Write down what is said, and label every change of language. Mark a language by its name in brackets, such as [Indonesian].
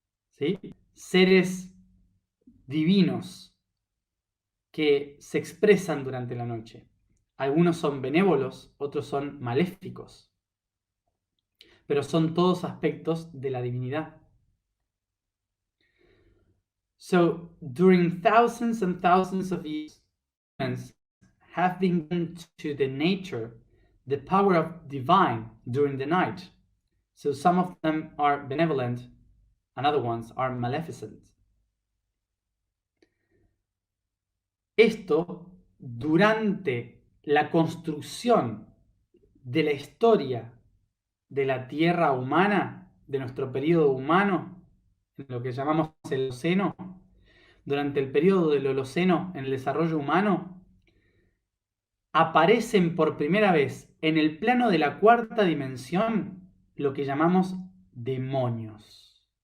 [Spanish] ¿Sí? Seres divinos que se expresan durante la noche. Algunos son benévolos, otros son maléficos, pero son todos aspectos de la divinidad. [English] So, during thousands and thousands of years, humans have been given to the nature the power of divine during the night. So some of them are benevolent and other ones are maleficent. [Spanish] Esto durante la construcción de la historia de la Tierra humana, de nuestro periodo humano, en lo que llamamos el Holoceno, durante el periodo del Holoceno en el desarrollo humano, aparecen por primera vez en el plano de la cuarta dimensión lo que llamamos demonios.